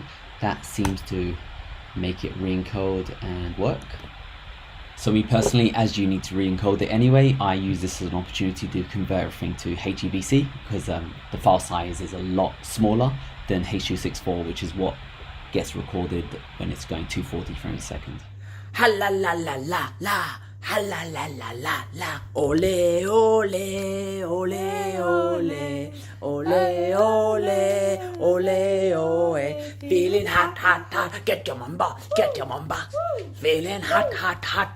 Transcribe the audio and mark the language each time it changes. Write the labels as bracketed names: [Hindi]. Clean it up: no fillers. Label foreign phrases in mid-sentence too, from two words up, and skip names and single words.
[English] That seems to make it re-encode and work. So me personally, as you need to re-encode it anyway, I use this as an opportunity to convert everything to HEVC, because the file size is a lot smaller than H.264, which is what gets recorded when it's going 240 frames a second. Ha la la la la la, ha la la la la la, ole ole ole ole, ole ole ole, feeling hot hot hot, get your mamba, feeling hot hot hot.